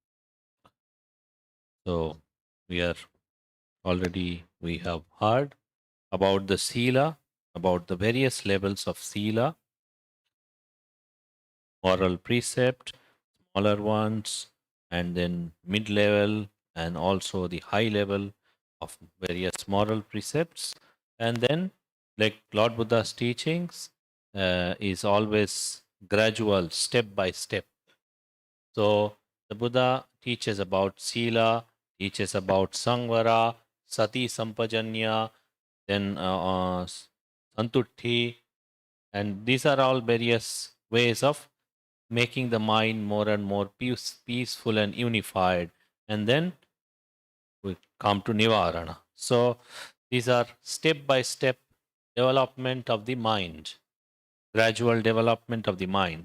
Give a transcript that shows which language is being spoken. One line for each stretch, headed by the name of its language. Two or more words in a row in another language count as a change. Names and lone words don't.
English: So we have heard about the sila, about the various levels of sila, moral precept, smaller ones, and then mid-level, and also the high level of various moral precepts. And then, like Lord Buddha's teachings, is always gradual, step by step. So the Buddha teaches about sila, teaches about sangvara,
Pali: sati sampajanya,
English: then santutti, and these are all various ways of making the mind more and more peaceful and unified. And then we come to nivarana. So these are step by step development of the mind, gradual development of the mind.